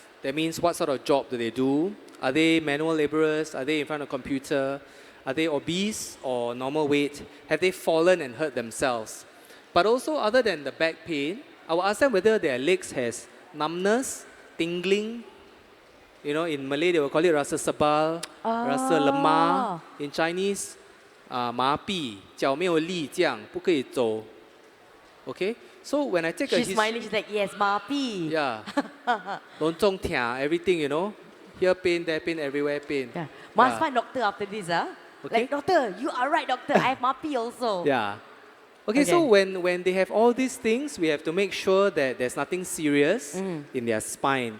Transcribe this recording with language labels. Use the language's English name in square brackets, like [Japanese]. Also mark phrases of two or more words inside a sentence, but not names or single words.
[English] That means what sort of job do they do? Are they manual laborers? Are they in front of a computer? Are they obese or normal weight? Have they fallen and hurt themselves? But also, other than the back pain, I will ask them whether their legs has numbness, tingling. In Malay they will call it [Malay] rasa sebal, rasa lemah. [English] In Chinese, [Chinese] 麻痹，脚没有力，这样不可以走。 [English] Okay, so when I take She's smiling. She's like, yes, Mapi. yeah, [Chinese] 隆重疼 [English] everything, here pain, there pain, everywhere pain. Yeah. Must Yeah. find doctor after this, huh? Okay. Like, doctor, you are right, doctor. I have Mapi also. Yeah. Okay, so Okay. when they have all these things, we have to make sure that there's nothing serious in their spine.